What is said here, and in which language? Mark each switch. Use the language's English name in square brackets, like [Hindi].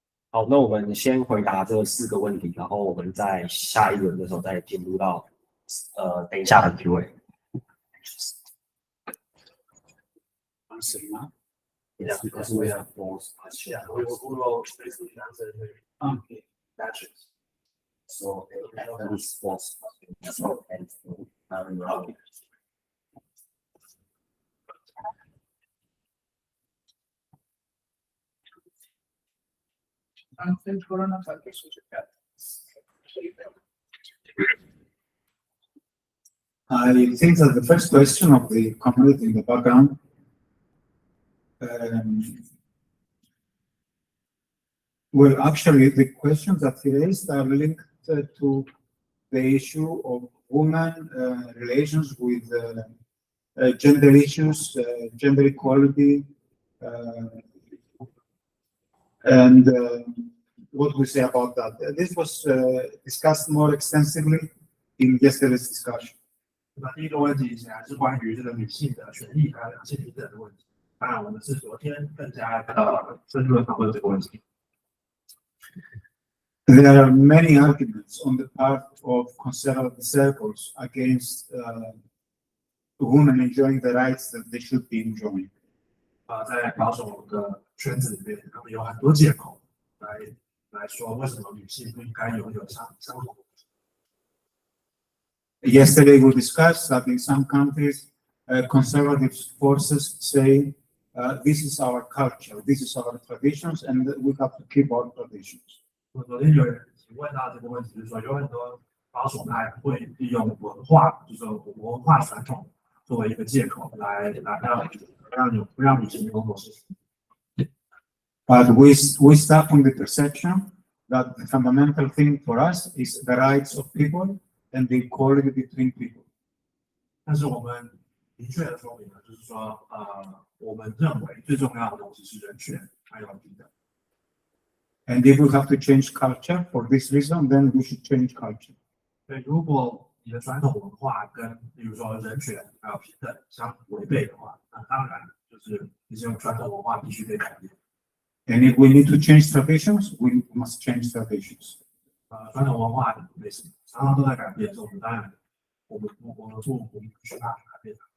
[Chinese] 好，那我们先回答这4个问题，然后我们在下一轮的时候再进入到等一下的 Q&A。 [English] Yeah, because we have both. Yeah, we will basically answer the matches. So that is false. And I think that the first question of the community in the background well, actually, the questions that he raised are linked to the issue of women relations with gender issues, gender equality, and what we say about that. This was discussed more extensively in yesterday's discussion. [Chinese] 那第一个问题显然是关于这个女性的权益还有两性平等的问题。当然，我们是昨天更加深入的讨论这个问题。 [English] There are many arguments on the part of conservative circles against women enjoying the rights that they should be enjoying. [Chinese] 在保守的圈子里面，他们有很多借口来说为什么女性不应该拥有相同的。 [English] Yesterday we discussed that in some countries, conservative forces say this is our culture, this is our traditions, and we have to keep our traditions. [Chinese] 我昨天有人提问到这个问题，就是说有很多保守派会利用文化，就是说文化传统作为一个借口来让女性工作事情。 [English] But we start from the perception that the fundamental thing for us is the rights of people and the equality between people. [Chinese] 但是我们明确的说明了，就是说我们认为最重要的东西是人权还有平等。 [English] And if we have to change culture for this reason, then we should change culture. [Chinese] 对，如果你的传统文化跟比如说人权还有平等相违背的话，那当然就是这些传统文化必须被改变。 [English] And if we need to change traditions, we must change traditions. [Chinese] 传统文化常常都在改变，所以我们当然我们需要改变。